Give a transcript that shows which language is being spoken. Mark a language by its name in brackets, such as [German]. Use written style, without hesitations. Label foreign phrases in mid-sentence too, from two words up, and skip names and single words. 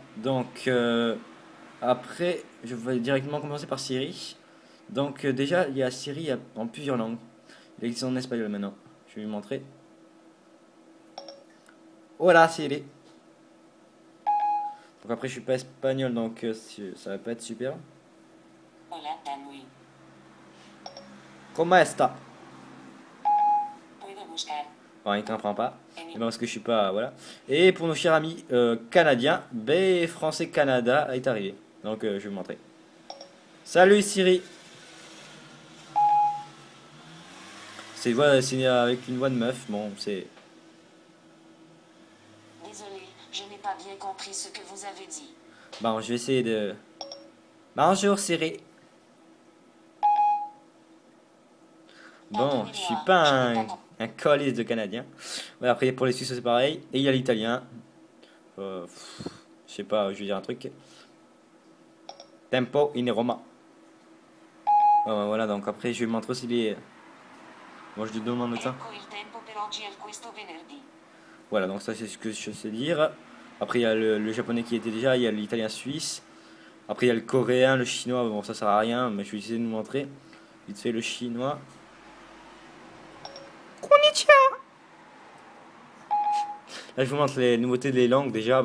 [French] Donc après je vais directement commencer par Siri. Donc déjà, il y a Siri en plusieurs langues. Il existe en espagnol maintenant. Je vais lui montrer. Hola Siri. Donc après, je suis pas espagnol, donc ça va pas être super. [Spanish] Hola, Danui. ¿Cómo está? Puedo buscar. [French] Bon, il ne comprend pas. Et ben, parce que je suis pas, voilà. Et pour nos chers amis canadiens, B français Canada est arrivé. Donc je vais vous montrer. Salut Siri. C'est avec une voix de meuf. Bon, c'est. Désolé, je n'ai pas bien compris ce que vous avez dit. Bon, je vais essayer de. Bonjour Siri. Bon, je suis pas un colis de Canadien. Ouais, après, pour les Suisses, c'est pareil. Et il y a l'italien. Je sais pas, je vais dire un truc. [Italian] Tempo in Roma. [French] Voilà, donc après, je vais montrer aussi les. Bon, je te demande ça. [Italian] Ecco il tempo per oggi e questo venerdì. [French] Voilà, donc ça, c'est ce que je sais dire. Après, il y a le japonais qui était déjà. Il y a l'italien suisse. Après, il y a le coréen, le chinois. Bon, ça sert à rien, mais je vais essayer de vous montrer. Vite fait, le chinois. Konnichiwa. Là, je vous montre les nouveautés des langues déjà.